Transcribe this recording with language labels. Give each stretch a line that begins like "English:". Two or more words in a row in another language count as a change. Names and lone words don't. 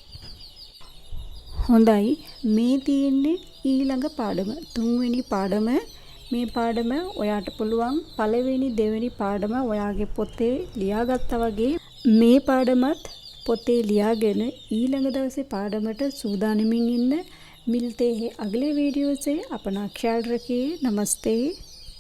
Sinhala: හොඳයි. මේ තියෙන්නේ ඊළඟ පාඩම. 3 වෙනි පාඩම. මේ පාඩම ඔයාට පුළුවන් පළවෙනි දෙවෙනි පාඩම ඔයාගේ පොතේ ලියාගත්තා වගේ මේ පාඩමත් පොතේ ලියාගෙන ඊළඟ දවසේ පාඩමට සූදානමින් ඉන්න.
Hindi: मिलते हैं अगले वीडियो से. अपना ख्याल रखिए. नमस्ते.